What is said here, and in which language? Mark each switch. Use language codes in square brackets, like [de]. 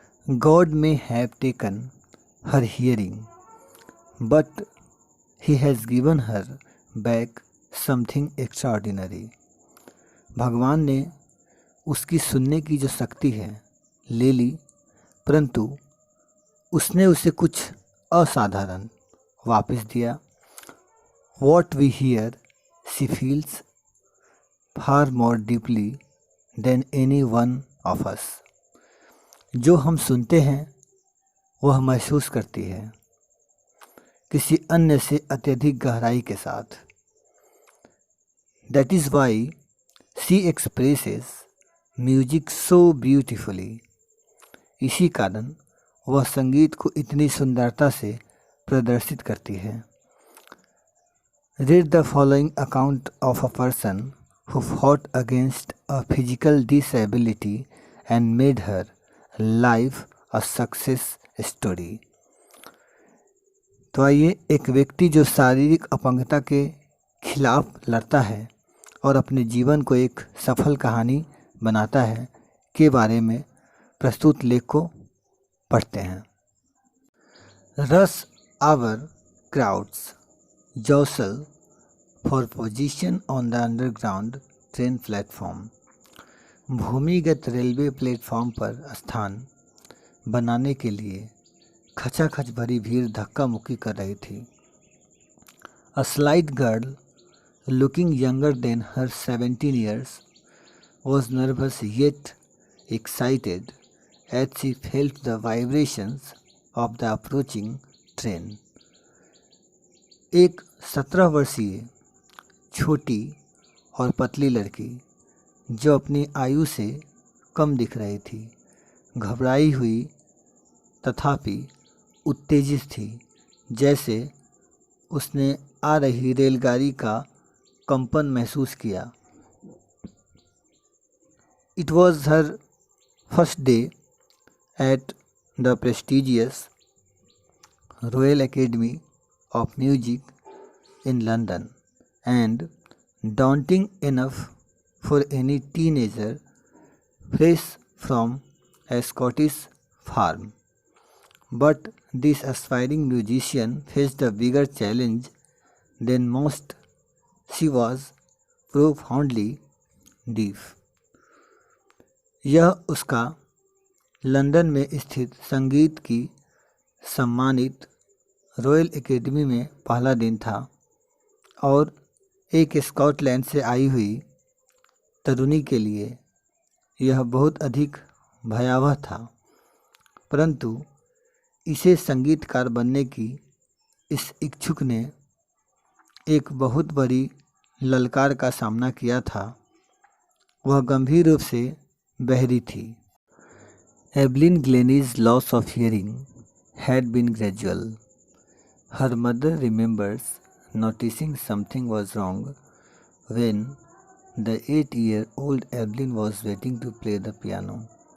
[en] God may have taken her hearing but he has given her back something extraordinary. [hi] भगवान ने उसकी सुनने की जो शक्ति है ले ली, परंतु उसने उसे कुछ असाधारण वापस दिया। [en] What we hear, she feels far more deeply than any one of us. [hi] जो हम सुनते हैं वह महसूस करती है किसी अन्य से अत्यधिक गहराई के साथ। [en] That is why she expresses music so beautifully. [hi] इसी कारण वह संगीत को इतनी सुंदरता से प्रदर्शित करती है। [en] Read the following account of a person who fought against a physical disability and made her life a success story. [hi] तो आइए, एक व्यक्ति जो शारीरिक अपंगता के खिलाफ लड़ता है और अपने जीवन को एक सफल कहानी बनाता है के बारे में प्रस्तुत लेख को पढ़ते हैं। [en] Rush hour crowds jostle for position on the underground train platform. [hi] भूमिगत रेलवे प्लेटफॉर्म पर स्थान बनाने के लिए खचाखच भरी भीड़ धक्का मुक्की कर रही थी। [en] A slight girl looking younger than her 17 years was nervous yet excited as she felt the vibrations of the approaching train. [hi] एक 17 वर्षीय छोटी और पतली लड़की जो अपनी आयु से कम दिख रही थी, घबराई हुई तथापि उत्तेजित थी, जैसे उसने आ रही रेलगाड़ी का कंपन महसूस किया। [en] It was her first day at the prestigious Royal Academy of Music in London, and daunting enough for any teenager fresh from a Scottish farm. But this aspiring musician faced a bigger challenge than most. She was profoundly deaf. [hi] यह उसका London में स्थित संगीत की सम्मानित royal academy में पहला दिन था और एक स्कॉटलैंड से आई हुई तरुणी के लिए यह बहुत अधिक भयावह था, परंतु इसे संगीतकार बनने की इस इच्छुक ने एक बहुत बड़ी ललकार का सामना किया था। वह गंभीर रूप से बहरी थी। [en] Evelyn Glennie's loss of hearing had been gradual. Her mother remembers noticing something was wrong when the 8-year-old Evelyn was waiting to play the piano.